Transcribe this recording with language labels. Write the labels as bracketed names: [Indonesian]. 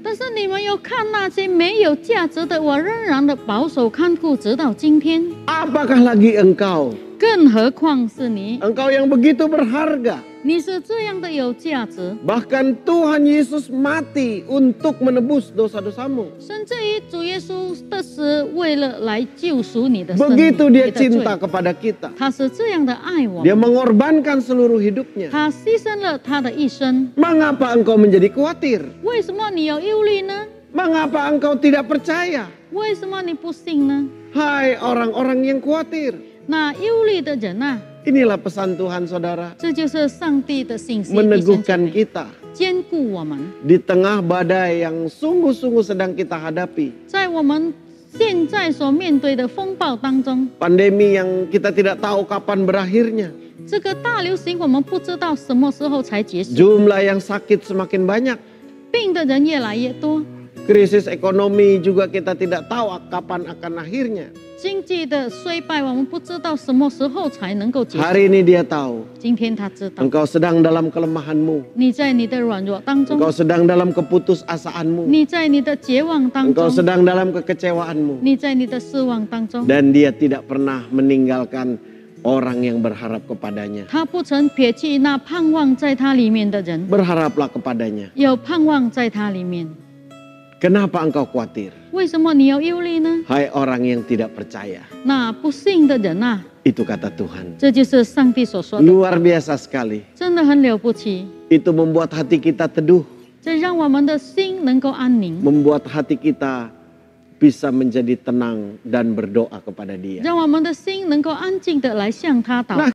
[Chinese] 但是你们有看那些没有价值的，我仍然的保守看顾，直到今天。 [Indonesian] Apakah lagi engkau? [Chinese] 更何况是你， [Indonesian] Engkau yang begitu berharga. [Chinese] 你是这样的有价值， [Indonesian] Bahkan Tuhan Yesus mati untuk menebus dosa-dosamu. [Chinese] 甚至于主耶稣的死，为了来救赎你的生命， [Indonesian] Begitu [Chinese] 你 [Indonesian] dia [Chinese] 的罪 [Indonesian] cinta kepada kita. [Chinese] 他是这样的爱我 [Indonesian] Dia [Chinese] 们， [Indonesian] mengorbankan seluruh hidupnya. [Chinese] 他牺牲了他的一生。 [Indonesian] Mengapa engkau menjadi khawatir? [Chinese] 为什么你有忧虑呢？ [Indonesian] Mengapa engkau tidak percaya? [Chinese] 为什么你不信呢？ [Indonesian] Hai orang-orang yang khawatir. [Chinese] 那忧虑的人啊， [Indonesian] Inilah pesan Tuhan saudara. [Chinese] 这就是上帝的信息， [Indonesian] Meneguhkan kita [Chinese] 坚固我们， [Indonesian] di tengah badai yang sungguh-sungguh sedang kita hadapi. [Chinese] 在我们现在所面对的风暴当中， [Indonesian] Pandemi yang kita tidak tahu kapan berakhirnya. [Chinese] 这个大流行我们不知道什么时候才结束， [Indonesian] Jumlah yang sakit semakin banyak. [Chinese] 病的人越来越多， [Indonesian] Krisis ekonomi juga kita tidak tahu kapan akan akhirnya. [Chinese] 经济的衰败我们不知道什么时候才能够结束。 [Indonesian] Hari ini dia tahu [Chinese] 今天他知道， [Indonesian] engkau sedang dalam kelemahanmu. [Chinese] 你在你的软弱当中， [Indonesian] Engkau sedang dalam keputusasaanmu. [Chinese] 你在你的绝望当 [Indonesian] Engkau [Chinese] 中， [Indonesian] sedang dalam kekecewaanmu. [Chinese] 你在你的失望当中， [Indonesian] Dan dia tidak pernah meninggalkan orang yang berharap kepadanya. [Chinese] 他不曾撇弃那盼望在他里面的人， [Indonesian] Berharaplah kepadanya. [Chinese] 有盼望在他里面。 [Indonesian] Kenapa engkau khawatir? [Chinese] 为什么你要忧虑呢？ [Indonesian] Hai orang yang tidak percaya. [Chinese] 那不信的人啊， [Indonesian] Itu kata Tuhan. [Chinese] 这就是上帝所说的， [Indonesian] Luar biasa sekali. [Chinese] 真的很了不起。 [Indonesian] Itu membuat hati kita teduh. [Chinese] 这让我们的心能够安宁， [Indonesian] Membuat hati kita bisa menjadi tenang dan berdoa kepada dia. [Chinese] 让我们的心能够安静的来向他祷告。